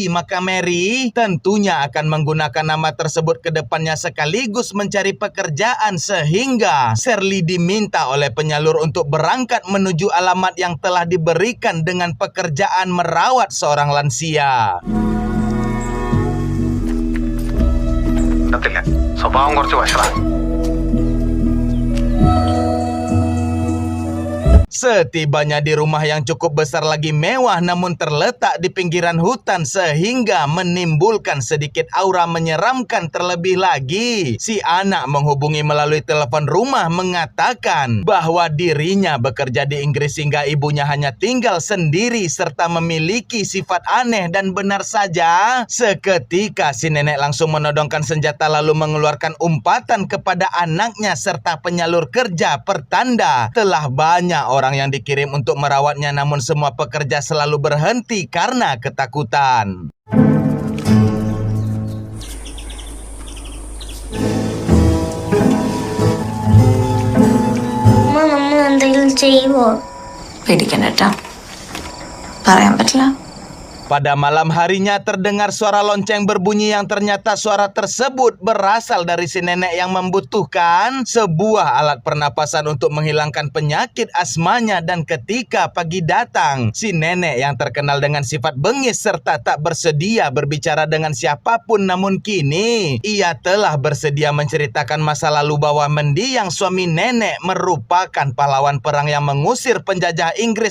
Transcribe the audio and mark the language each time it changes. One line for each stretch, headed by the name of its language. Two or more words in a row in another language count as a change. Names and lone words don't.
Indonesian: Maka Mary tentunya akan menggunakan nama tersebut ke depannya sekaligus mencari pekerjaan, sehingga Shirley diminta oleh penyalur untuk berangkat menuju alamat yang telah diberikan dengan pekerjaan merawat seorang lansia.
Malayalam: സ്വഭാവം കുറച്ച് വഷളാണ്.
Indonesian: Setibanya di rumah yang cukup besar lagi mewah namun terletak di pinggiran hutan sehingga menimbulkan sedikit aura menyeramkan. Terlebih lagi, si anak menghubungi melalui telepon rumah mengatakan bahwa dirinya bekerja di Inggris sehingga ibunya hanya tinggal sendiri serta memiliki sifat aneh. Dan benar saja, seketika si nenek langsung menodongkan senjata lalu mengeluarkan umpatan kepada anaknya serta penyalur kerja, pertanda telah banyak orang yang dikirim untuk merawatnya, namun semua pekerja selalu berhenti karena ketakutan.
Malayalam: നമ്മൾ എന്തെങ്കിലും ചെയ്യുമോ? പേടിക്കണ്ട കേട്ടോ, പറയാൻ പറ്റില്ല.
Indonesian: Pada malam harinya terdengar suara lonceng berbunyi yang ternyata suara tersebut berasal dari si nenek yang membutuhkan sebuah alat pernapasan untuk menghilangkan penyakit asmanya. Dan ketika pagi datang, si nenek yang terkenal dengan sifat bengis serta tak bersedia berbicara dengan siapapun, namun kini ia telah bersedia menceritakan masa lalu bahwa mendiang suami nenek merupakan pahlawan perang yang mengusir penjajah Inggris.